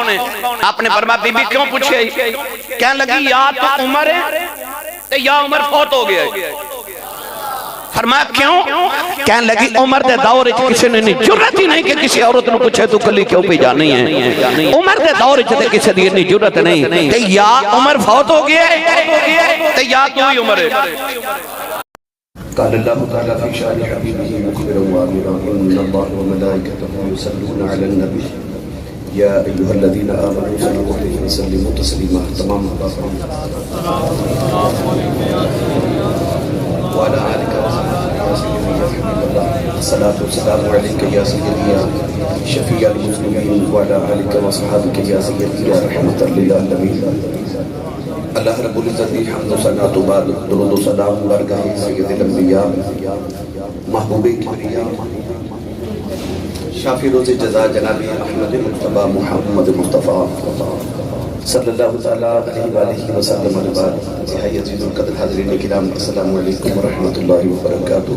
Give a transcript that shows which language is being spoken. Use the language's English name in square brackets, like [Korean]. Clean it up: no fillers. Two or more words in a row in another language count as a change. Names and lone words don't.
[Punjabi] آپ نے فرمایا بی بی کیوں پوچھے؟ کہنے لگی یا تو عمر ہے یا عمر فوت ہو گیا ہے. فرمایا کیوں؟ کہنے لگی عمر دے دور وچ کسی نے نہیں جرت ہی نہیں کہ کسی عورت نو پوچھے تو کلی کیوں پہ جانی ہے. عمر دے دور وچ تے کسی دی اتنی جرت نہیں تے یا عمر فوت ہو گیا ہے تے یا تو ہی عمر ہے. [Arabic] قال اللہ تعالی فی شان حبیبہ مخبرا وامرا ان اللہ وملائکته یصلون علی النبی یا ایھا الذین آمنوا صلوا علیہ وسلموا تسلیما. تمام وعلى آلك وصحبه يا سيدي يا حبيب الله الصلاة والسلام عليك يا سيدي يا شفيع المسلمين وعلى آلك وصحبه يا سيدي يا رحمة للعالمين. [Punjabi] اللہ رب العزت کی حمد و ثنا تو بعد درود و سلام برگاہ سید الانبیاء محبوب کبریا شافی روز جزا جناب احمد مصطفیٰ محمد مصطفیٰ [Arabic] صلی اللہ تعالیٰ علیہ وآلہ وسلم [Punjabi] علیہ نہائی عزیز القدر حاضرین کرام [Arabic] السلام علیکم ورحمۃ اللہ وبرکاتہ.